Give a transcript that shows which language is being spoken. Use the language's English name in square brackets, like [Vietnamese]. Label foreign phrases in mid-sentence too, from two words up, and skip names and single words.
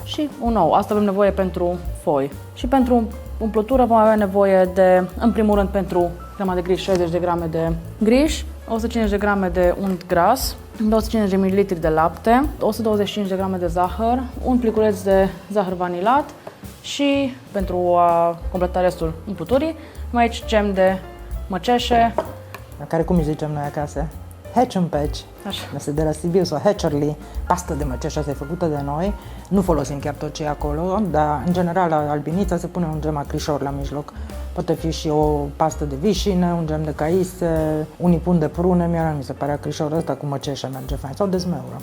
[Romanian] Și un ou, asta avem nevoie pentru foi. Și pentru umplutură vom avea nevoie de, în primul rând, pentru crema de griș, 60 de grame de griș, 150 de grame de unt gras, 250 de ml de lapte, 125 de grame de zahăr, un pliculeț de zahăr vanilat și, pentru a completa restul umpluturii, mai aici gem de măceșe. La care cum îi zicem noi acasă? Hatch and patch. Așa. Este de la Sibiu sau Hatcherly, pastă de măceșe, asta e făcută de noi. Nu folosim chiar tot ce e acolo, dar în general la albinița se pune un gem acrișor la mijloc. Poate fi și o pastă de vișine, un gem de caise, unii pun de prune, mie mi se pare acrișorul ăsta cu măceșe merge fain, sau de zmeură.